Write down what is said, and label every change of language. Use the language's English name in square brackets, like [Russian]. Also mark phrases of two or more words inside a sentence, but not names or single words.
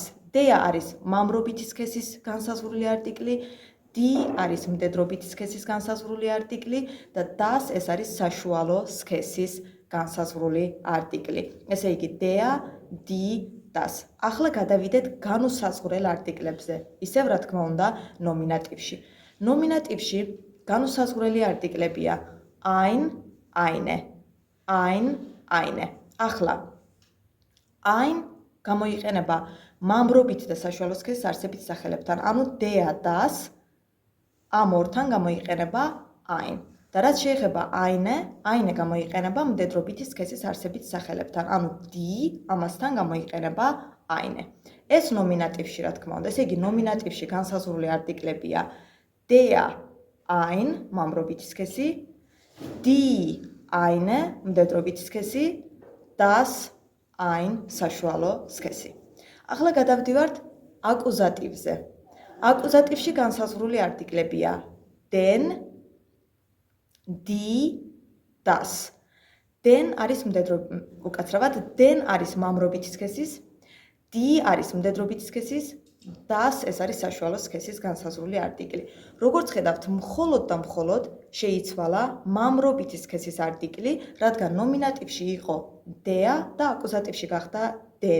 [Georgian] ნდეა არის მამრობითი სქესის განსაზღვრული არტიკლი, დი არის მდედრობითი სქესის განსაზღვრული არტიკლი და დას ეს არის საშუალო სქესის განსაზღვრული არტიკლი. ესე იგი, [German] der, die, das. [Georgian] ახლა გადავიდეთ განუსაზღვრელ არტიკლებზე. ისევ რა თქმა უნდა, ნომინატივში. ნომინატივში განუსაზღვრელი არტიკლებია [German] ein, eine. ein, eine. [Georgian] ახლა ein გამოიყენება მამრობით და საშუალო სქესის არსებით სახელებთან. ანუ [German] der, das [Georgian] ამ ორთან გამოიყენება ein. და რაც შეეხება eine გამოიყენება მდედრობითი სქესის არსებით სახელებთან. ანუ die ამასთან გამოიყენება eine. ეს ნომინატივში რა თქმა უნდა. ესე იგი ნომინატივში განსაზღვრული არტიკლებია [German] der, ein [Georgian] მამრობითი სქესი, [German] die, eine [Georgian] მდედრობითი სქესი, [German] das, ein [Georgian] საშუალო სქესი. ახლა გადავდივართ აკუზატივზე. აკუზატივში განსაზღვრული არტიკლებია [German] den, die, das. [Georgian] den არის უკაცრავად den არის მამრობითი სქესის, die არის მდედრობითი სქესის, das ეს არის საშუალო სქესის განსაზღვრული არტიკლი. როგორც ხედავთ, მხოლოდ და მხოლოდ შეიცვალა მამრობითი სქესის არტიკლი, რადგან ნომინატივში იყო der და აკუზატივში გახდა den.